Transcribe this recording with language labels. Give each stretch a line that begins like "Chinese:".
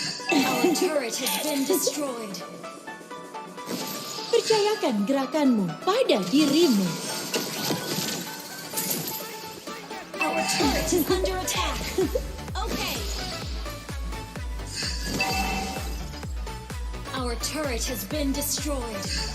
English: Our turret has been destroyed.
Indonesian: Percayakan gerakanmu pada dirimu.
English: Our turret is under attack. Okay. Our turret has been destroyed.